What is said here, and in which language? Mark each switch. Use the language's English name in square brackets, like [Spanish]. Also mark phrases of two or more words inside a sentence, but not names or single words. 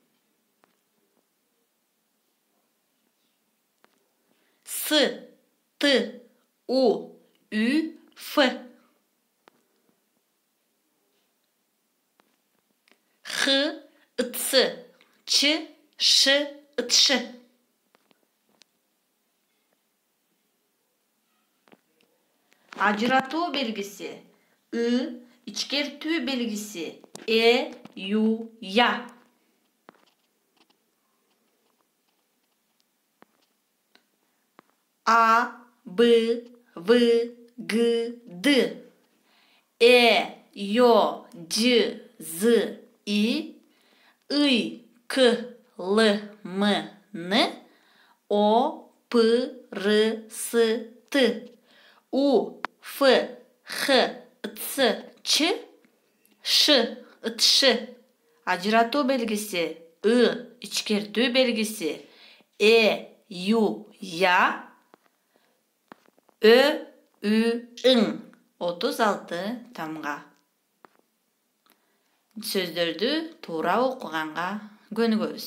[Kyrgyz] С, Т, У, Ü, Ф. Х, Ыц, Ч, Ш, Ытш. Ажыратуу белгиси, ы, ичкертүү белгиси, ю, я. А, Б, В, Г, Д. Ё, Ж, З, И. Ый, К, Л, М, Н. О, П, Р, С, Т. У, Ф, Х, Ц, Ч, Ш, Ытш. Ажыратуу белгиси, ы, ичкертүү белгиси, ю, я. Ö, Ü, ың. 36 тамга. Сөздөрдү туура окуганга көнүгөбүз.